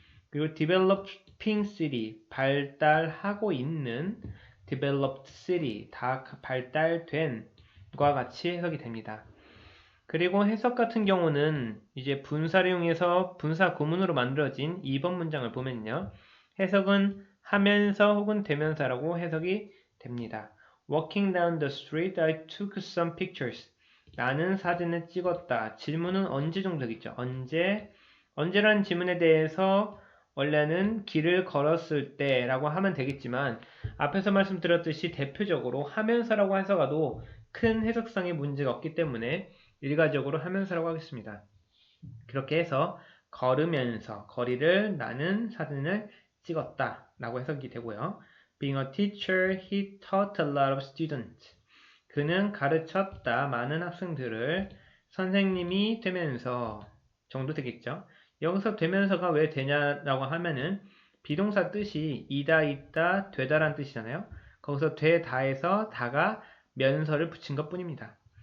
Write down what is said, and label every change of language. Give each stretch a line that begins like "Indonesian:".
Korean: 그리고
English: developing city,
Korean: 발달하고 있는
English: developed city,
Korean: 다 발달된 과 같이 해석이 됩니다. 그리고 해석 같은 경우는 이제 분사를 이용해서 분사 구문으로 만들어진 2번 문장을 보면요. 해석은 하면서 혹은 되면서라고 해석이 됩니다.
English: Walking down the street, I took some pictures.
Korean: 나는 사진을 찍었다. 질문은 언제 정도 되겠죠? 언제라는 질문에 대해서 원래는 길을 걸었을 때라고 하면 되겠지만 앞에서 말씀드렸듯이 대표적으로 하면서라고 해석하도 큰 해석상의 문제가 없기 때문에 일괄적으로 하면서라고 하겠습니다. 그렇게 해서 걸으면서 거리를 나는 사진을 찍었다 라고 해석이 되고요.
English: Being a teacher, he taught a lot of students.
Korean: 그는 가르쳤다 많은 학생들을 선생님이 되면서 정도 되겠죠. 여기서 되면서가 왜 되냐라고 하면은 비동사 뜻이 이다, 있다, 되다란 뜻이잖아요. 거기서 되다에서 다가 면서를 붙인 것 뿐입니다.